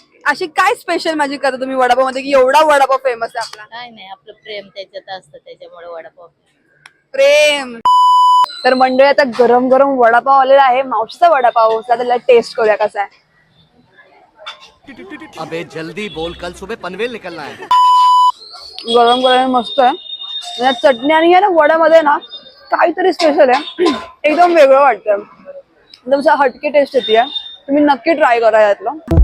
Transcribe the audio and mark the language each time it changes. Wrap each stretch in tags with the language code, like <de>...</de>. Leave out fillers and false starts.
<mr>अशी काय special magic करता तुम्ही वडापाव मध्ये की एवढा वडापाव फेमस आहे आपला? काय नाही, आपलं प्रेम त्याच्यात असतं, त्याच्यामुळे वडापाव. प्रेम. तर मंडळी, आता गरम गरम वडापाव आलेला आहे, मावशीचा वडापाव. त्याला टेस्ट करूया कसा आहे.</mr> <hi>अबे जल्दी बोल, कल सुबह पनवेल निकलना है.</hi> <mr>गरम गरम मस्त आहे. या चटणी आणि या ना वड्यामध्ये ना काहीतरी स्पेशल आहे. एकदम वेगळं वाटतं, एकदम हटके टेस्ट येते. तुम्ही नक्की ट्राय करा यातलं.</mr>